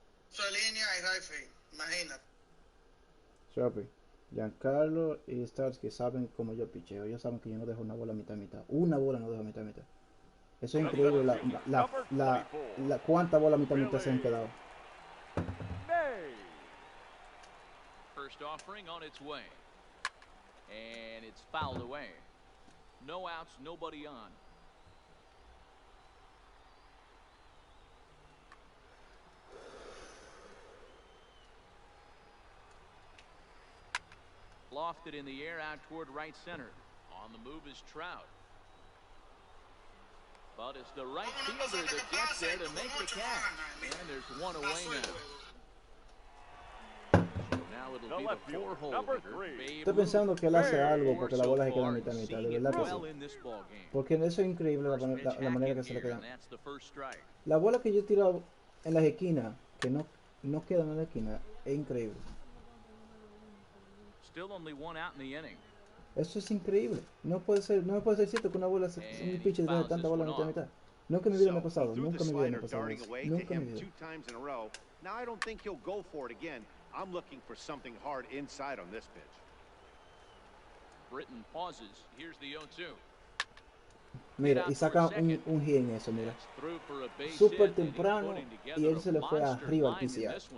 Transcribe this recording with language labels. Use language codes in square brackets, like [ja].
[es] Su línea y Rayfield, imagínate. [en] Sharpie. [es] Giancarlo y Starsky saben cómo yo picheo. Ellos saben que yo no dejo una bola mitad, mitad. Una bola no dejo mitad, mitad. Eso es increíble. La cuánta bola mitad, mitad se han quedado. [en] First offering on its way. And it's fouled away. No outs, nobody on. Lofted in the air out toward right center. On the move is Trout. But it's the right fielder that gets there to make the catch. And there's one away now. So now it'll be the 4-hole hitter. [es] Estoy pensando que él hace algo porque la bola se queda mitad, mitad. De verdad que sí. Porque eso es increíble la manera que se le quedan. La bola que yo he tirado en las esquinas, que no quedan en la esquina, es increíble. [en] Still only 1 out in the inning. [es] Eso es increíble. No puede ser cierto que una bola, un pitcher tiene tanta bola en mitad, mitad. Nunca en mi vida me ha pasado. Nunca en mi vida me ha pasado eso. Nunca en mi vida. [en] Now I don't think he'll go for it again. I'm looking for something hard inside on this pitch. Britton pauses. Here's the 0-2. [es] Mira, y saca un hit en eso, mira. Súper temprano y él se le fue arriba al PCA.